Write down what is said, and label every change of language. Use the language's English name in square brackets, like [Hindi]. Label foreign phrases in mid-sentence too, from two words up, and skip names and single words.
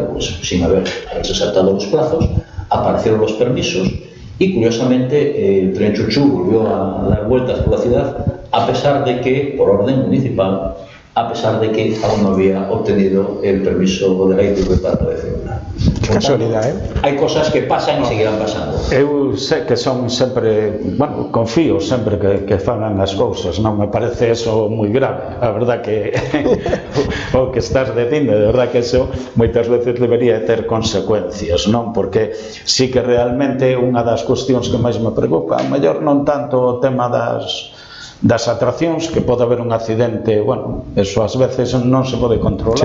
[Spanish] Pues sin haberse saltado los plazos, aparecieron los permisos y curiosamente el tren Chuchu volvió a dar vueltas por la ciudad, a pesar de que, por orden municipal, a pesar de que aún no había obtenido el permiso de la ITV para poder circular. Qué casualidad, ¿eh? Hay cosas que pasan y seguirán pasando. [Galician] Eu sei que son sempre, confío sempre que fagan as cousas, non me parece eso moi grave. A verdad que o que estás dicindo, de verdad que eso moitas veces debería ter consecuencias, non? Porque sí que realmente unha das cuestións que máis me preocupa, mellor non tanto o tema das atraccións, que pode haber un accidente, eso ás veces non se pode controlar,